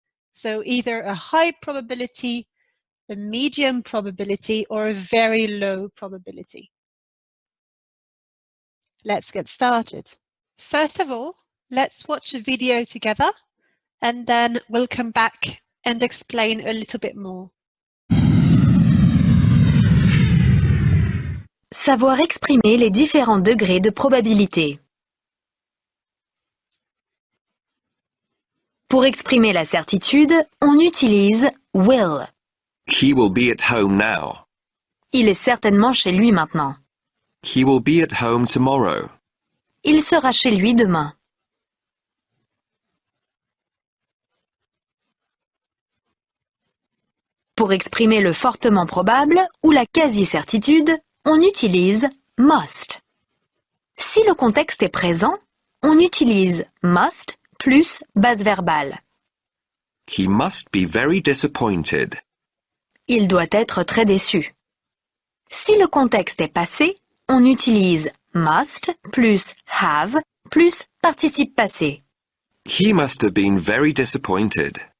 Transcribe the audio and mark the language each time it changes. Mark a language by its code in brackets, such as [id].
[en] So either a high probability, a medium probability, or a very low probability. Let's get started. First of all, let's watch a video together and then we'll come back and explain a little bit more. [fr] Savoir exprimer les différents degrés de probabilité. Pour exprimer la certitude, on utilise will. [en] He will be at home now. [fr] Il est certainement chez lui maintenant. [en] He will be at home tomorrow. [fr] Il sera chez lui demain. Pour exprimer le fortement probable ou la quasi-certitude, on utilise must. Si le contexte est présent, on utilise must plus base verbale. [en] He must be very disappointed. [fr] Il doit être très déçu. Si le contexte est passé, on utilise must plus have plus participe passé. [en] He must have been very disappointed.